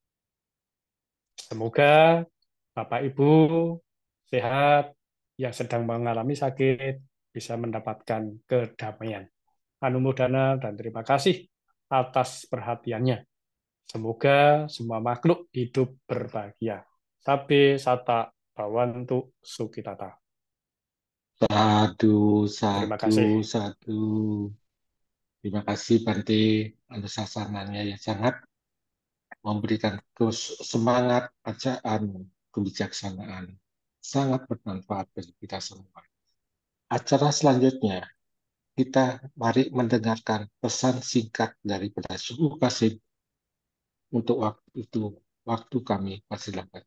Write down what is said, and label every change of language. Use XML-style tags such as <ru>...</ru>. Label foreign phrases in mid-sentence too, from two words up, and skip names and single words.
<id>Semoga Bapak Ibu sehat, yang sedang mengalami sakit bisa mendapatkan kedamaian. Anumodana dan terima kasih atas perhatiannya. Semoga semua makhluk hidup berbahagia.</id> <pi>Sabe sata bawantu sukitata.</pi> <id>Sadu, Terima sadu, kasih. sadu. Terima kasih Bante atas sasanannya yang sangat memberikan semangat, bacaan, kebijaksanaan. sangat bermanfaat bagi kita semua. Acara selanjutnya, kita mari mendengarkan pesan singkat daripada Suku Kasim untuk waktu itu, waktu kami persilakan.</id>